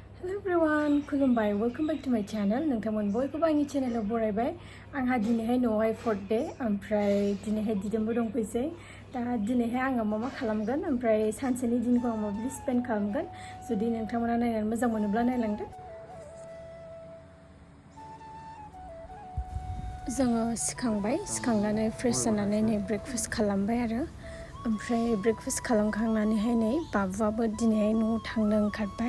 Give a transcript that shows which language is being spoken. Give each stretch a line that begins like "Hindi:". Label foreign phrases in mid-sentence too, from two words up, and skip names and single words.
English: Hello everyone, kulumbai. Welcome back to my channel.
Bodo: Nongtangmon boyखौबो आंनि चेनेलाव बरायबाय. आंहा दिनैहाय न'आवहाय 4th day ओमफ्राय दिनैहाय दिदोमबो दंफैसै. दा दिनैहाय आङो मा खालामगोन ओमफ्राय सानसेनि दिनखौ आं माबोरै स्पेन्ड खालामगोन जुदि नोंथांमोना नायनानै मोजां मोनोब्ला नायलांदो. जोङो सिखांनानै फ्रेश जानानै नै ब्रेकफास्ट खालामबाय आरो ओमफ्राय ब्रेकफास्ट खालामखांनानैहाय नै बाबुआबो दिनैहाय न'आव थांनो ओंखारबाय.